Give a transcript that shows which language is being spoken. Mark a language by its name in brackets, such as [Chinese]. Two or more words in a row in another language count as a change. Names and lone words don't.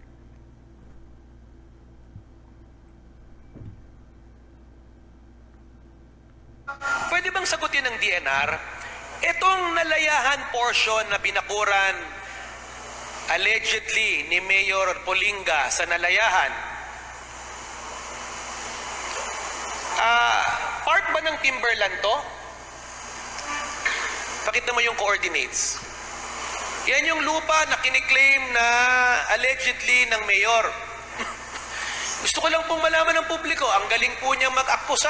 [Filipino] Pwede bang sagutin ng DNR itong nalayahan portion na binakuran allegedly ni Mayor Pulinga sa nalayahan? Part ba ng Timberland to? Pakita mo yung coordinates. Yan yung lupa na kiniklaim na allegedly ng mayor. Gusto ko lang pong malaman ng publiko, ang galing po niya mag-akpusa.